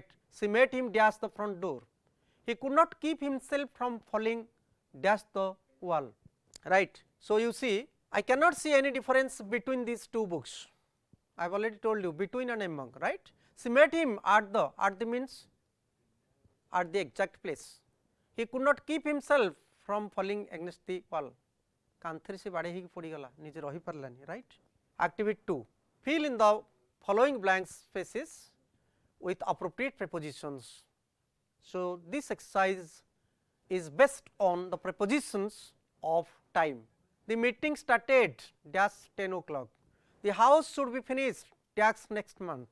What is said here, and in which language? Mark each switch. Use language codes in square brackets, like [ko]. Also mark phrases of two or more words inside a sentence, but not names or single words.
[en] She made him dash the front door. He could not keep himself from falling dash the wall, right. So, you see, I cannot see any difference between these 2 books, I have already told you between and among, right. She met him at the means at the exact place. He could not keep himself from falling against the wall. [or] କାନ୍ଥରେ ସେ ବାଡ଼େଇ ହେଇକି ପଡ଼ିଗଲା, ନିଜେ ରହିପାରିଲାନି, [en] right. Activity 2, fill in the following blank spaces with appropriate prepositions. So, this exercise is based on the prepositions of time. The meeting started dash 10 o'clock. The house should be finished dash next month.